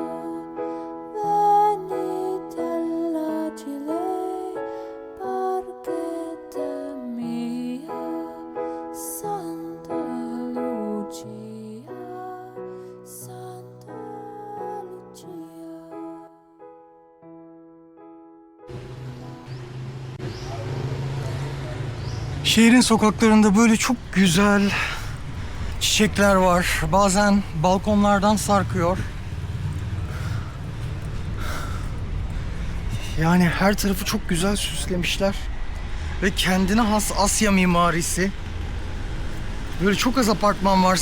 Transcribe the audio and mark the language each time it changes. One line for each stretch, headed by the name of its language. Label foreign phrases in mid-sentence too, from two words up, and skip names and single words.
Italian: Venite lei, parchetta mia, Santa Lucia, Santa Lucia.
Turkish: Şehrin sokaklarında böyle çok güzel çiçekler var. Bazen balkonlardan sarkıyor. Yani her tarafı çok güzel süslemişler. Ve kendine has Asya mimarisi. Böyle çok az apartman var.